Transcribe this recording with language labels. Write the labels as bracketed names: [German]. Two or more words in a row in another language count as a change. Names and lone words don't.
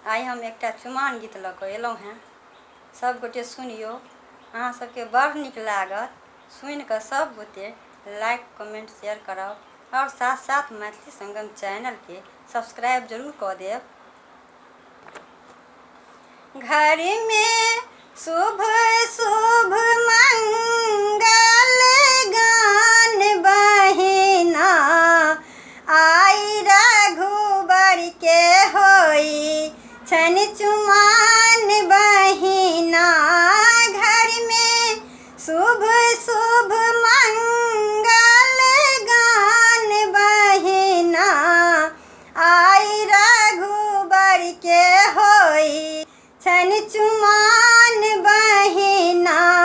[Maithili] आइ हम एकटा चुमाओन गीत लऽ कऽ एलहुँ हेँ। सब गोटे सुनियौ, अहाँ सबके बड़ नीक लागत। सुनि कऽ सब गोटे [English] like comment share [Maithili] करब और साथ साथ मैथिली संगम चैनलके सब्सक्राइब जरूर कऽ देब। घर में शुभ शुभ मंगल गान बहिना आई रघुबर के होई छनि चुमाओन बहिना। घर में शुभ शुभ मंगल गान बहिना आई रघुबर के होई छनि चुमाओन बहिना।